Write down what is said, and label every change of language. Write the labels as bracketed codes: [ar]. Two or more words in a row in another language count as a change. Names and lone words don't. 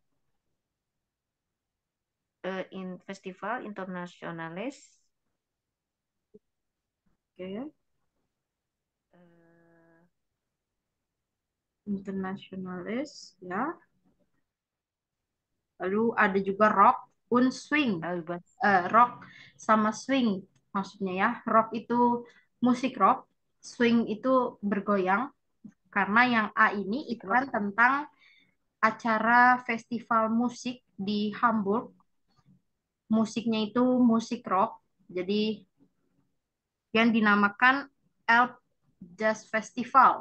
[de] In festival internasionalis. [id] Oke. Internasionalis ya. Lalu ada juga [de] rock und swing. [id] Rock sama swing maksudnya ya. Rock itu musik rock, swing itu bergoyang. Karena yang A ini iklan tentang acara festival musik di Hamburg. Musiknya itu musik rock. Jadi yang dinamakan Elb Jazz Festival.